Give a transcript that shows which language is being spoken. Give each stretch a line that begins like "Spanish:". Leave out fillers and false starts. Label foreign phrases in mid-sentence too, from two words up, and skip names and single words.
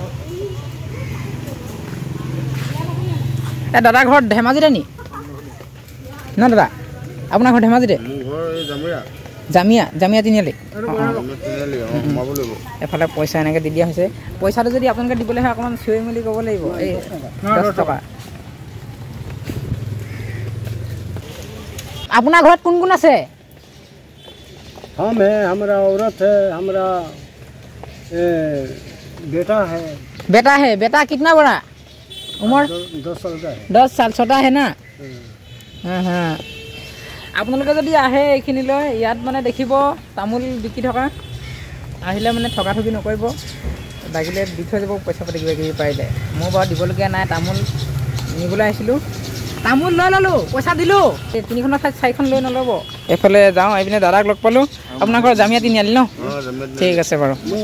Assamese: দাদা ঘৰত ধেমাজিতে নি ন দাদা আপোনাৰ ঘৰ ধেমাজিতে জামিয়া জামিয়া তিনিআলি এফালে পইচা এনেকৈ দি দিয়া হৈছে পইচাটো যদি আপোনালোকে দিবলৈ হয় অকণমান চিঞৰি মেলি ক'ব লাগিব এই 10 টকা আপোনাৰ ঘৰত কোন কোন আছে
Hindi: हम है हमारा औरत है हमारा बेटा है बेटा कितना बड़ा उम्र 10 साल का है 10 साल छोटा है ना हाँ हाँ
Assamese: আপোনালোকে যদি আহে এইখিনিলৈ ইয়াত মানে দেখিব তামোল বিকি থকা আহিলে মানে ঠগা ঠগি নকৰিব লাগিলে দি থৈ যাব পইচা পাতি কিবা কিবি পাৰিলে মই বাৰু দিবলগীয়া নাই তামোল নিবলৈ আহিছিলোঁ তামোল লৈ ল'লোঁ পইচা দিলোঁ 3খনৰ ঠাইত 4খন লৈ নল'ব এইফালে যাওঁ এইপিনে দাদাক লগ পালোঁ আপোনাৰ ঘৰ জামিয়া তিনিআলি ন ঠিক আছে বাৰু